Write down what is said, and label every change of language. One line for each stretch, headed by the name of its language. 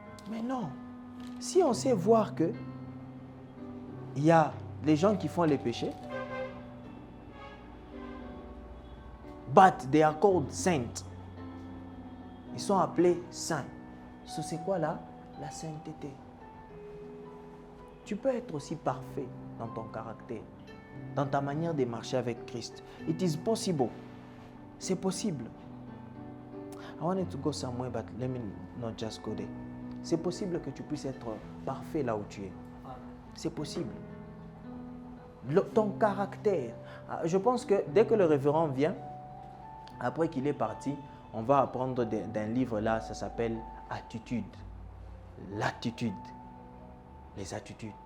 French: Mais non. Si on sait voir que il y a des gens qui font les péchés,
English: but they are called saints.
French: Ils sont appelés saints. C'est quoi là? La sainteté. Tu peux être aussi parfait dans ton caractère, dans ta manière de marcher avec Christ.
English: It is possible.
French: C'est possible.
English: I wanted to go somewhere, but let me not just go there.
French: C'est possible que tu puisses être parfait là où tu es. C'est possible. Ton caractère. Je pense que dès que le révérend vient, après qu'il est parti, on va apprendre d'un livre là, ça s'appelle Attitude. L'attitude. Les attitudes.